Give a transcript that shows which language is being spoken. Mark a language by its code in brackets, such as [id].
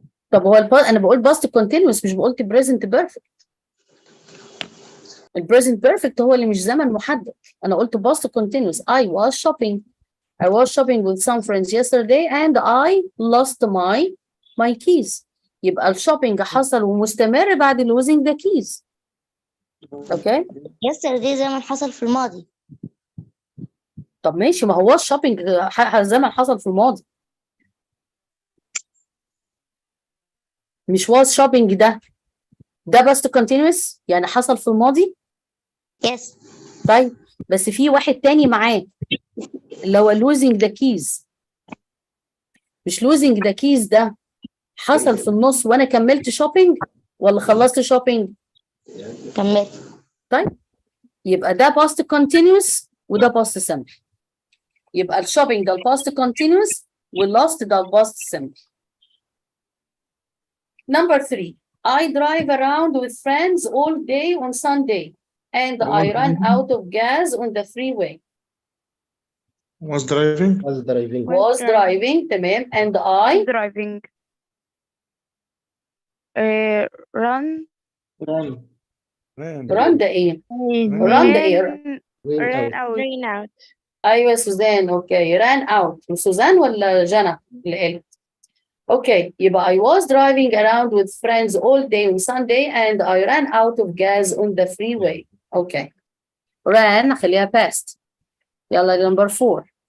[ar] طب هو انا بقول past continuous مش بقولت present perfect. البريزنت بيرفكت هو اللي مش زمن محدد. انا قلت [en] past continuous. I was shopping. I was shopping with some friends yesterday and I lost my keys. [ar] يبقى الشوبينج حصل ومستمر بعد [en] losing the keys. [ar] اوكي؟ yesterday زمن حصل في الماضي. طب ماشي ما هو الشوبينج زمن حصل في الماضي. مش [en] was shopping [ar] ده past continuous يعني حصل في الماضي؟ [en] Yes. [ar] طيب بس في واحد تاني معاه اللي هو [en] losing the keys. [ar] مش [en] losing the keys [ar] ده حصل في النص وانا كملت شوبينج ولا خلصت شوبينج؟ كملت. طيب يبقى ده past continuous وده past simple. يبقى الشوبينج ده past continuous والlost ده past simple. [en] Number 3, I drive around with friends all day on Sunday and I run out of gas on the freeway. Was driving. Was driving تمام and I driving. Run. [ar] run ده ايه؟ run ده ايه؟ [en] Ran out. [ar] ايوه سوزان. [en] Okay ran out. [ar] سوزان ولا جنى اللي قالت؟ [en] Okay يبقى I was driving around with friends all day on Sunday and I ran out of gas on the freeway. [ar] اوكي ran خليها past. يلا number 4.